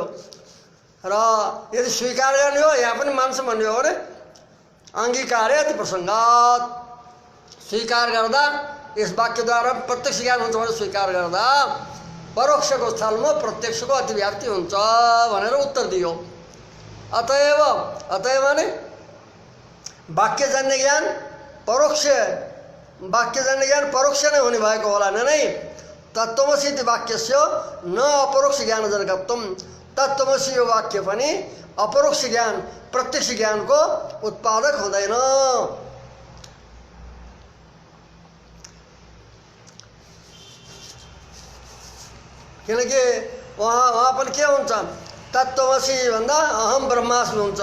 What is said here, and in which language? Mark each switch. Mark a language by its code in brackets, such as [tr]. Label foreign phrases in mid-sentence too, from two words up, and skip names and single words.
[ne] र यदि स्वीकार गर्ने हो यहाँ पनि मान्छौँ भन्ने हो भने [sa] अंगीकारे अति प्रसङ्गात। [ne] स्वीकार गर्दा यस वाक्यद्वारा प्रत्यक्ष ज्ञान हुन्छ भने स्वीकार गर्दा परोक्षको स्थलमा प्रत्यक्षको अतिव्याप्ति हुन्छ भनेर उत्तर दियो। अतएव अतएव माने वाक्यजन्य ज्ञान परोक्ष, वाक्यजन्य ज्ञान परोक्ष नै हुने भएको होला नै। [sa] तत्त्वमसि इति वाक्यस्य न अपरोक्ष ज्ञानजनकत्वम्। [ne] तत्त्वमसि यो वाक्य पनि अपरोक्ष ज्ञान प्रत्यक्ष ज्ञानको उत्पादक हुँदैन। किनकि वहाँ पनि के हुन्छ, तत्त्वमसि भन्दा [sa] अहम ब्रह्मास्मि [ne] हुन्छ।